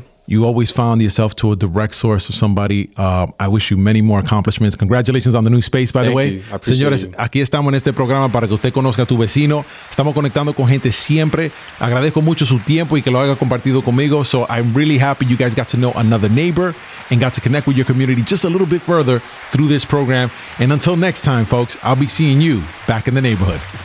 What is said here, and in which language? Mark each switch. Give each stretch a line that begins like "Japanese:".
English: You always found yourself to a direct source of somebody. I wish you many more accomplishments. Congratulations on the new space, by the way.
Spanish: Señores, aquí estamos en este programa para que usted conozca a tu vecino. Estamos conectando con gente siempre. Agradezco mucho su tiempo y que lo haya compartido conmigo.
English: So I'm really happy you guys got to know another neighbor and got to connect with your community just a little bit further through this program. And until next time, folks, I'll be seeing you back in the neighborhood.